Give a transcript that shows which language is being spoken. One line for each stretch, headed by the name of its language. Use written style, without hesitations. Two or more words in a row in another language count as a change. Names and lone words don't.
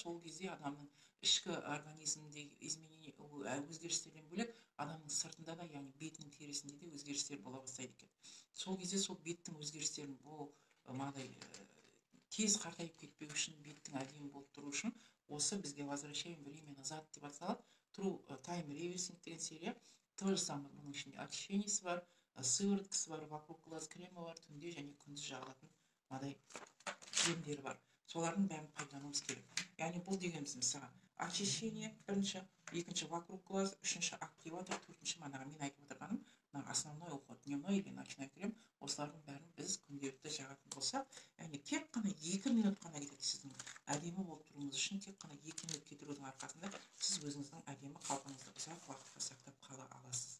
Kazakh: Сол кезде адамның ішкі организміндегі изменение, өзгерістерден бөлек, адамның сыртында да, яғни бетінің терісінде де өзгерістер бола бастайды екен. Сол кезде сол беттің өзгерістерін мындай тез қартайып кетпеу үшін, беттің әдемі болып тұру үшін осы бізге
Russian: «Возвращаем время назад»
Kazakh: деп аталады. True Time Reversing деген серия.
Russian: То же самое,
Kazakh: бұның ішінде очищениесі бар, сывороткасы бар,
Russian: вокруг глаз
Kazakh: кремі бар, түнде және күндіз жағылатын мындай кремдері бар. Солардың бәрін пайдалануымыз керек. Яғни бұл дегеніміз мысалы очищение бірінші, екінші
Russian: вокруг глаз,
Kazakh: үшінші активатор, төртінші манағы мен айтып отырғаным
Russian: основной уход, дневной или ночной крем.
Kazakh: Осылардың бәрін біз күнделікті жағатын болсақ, яғни тек қана 2 минут қана кетеді сіздің әдемі болып тұруыңыз үшін. Тек қана 2 минут кетірудің арқасында сіз өзіңіздің әдемі қалпыңызды ұзақ уақытқа сақтап қала аласыз.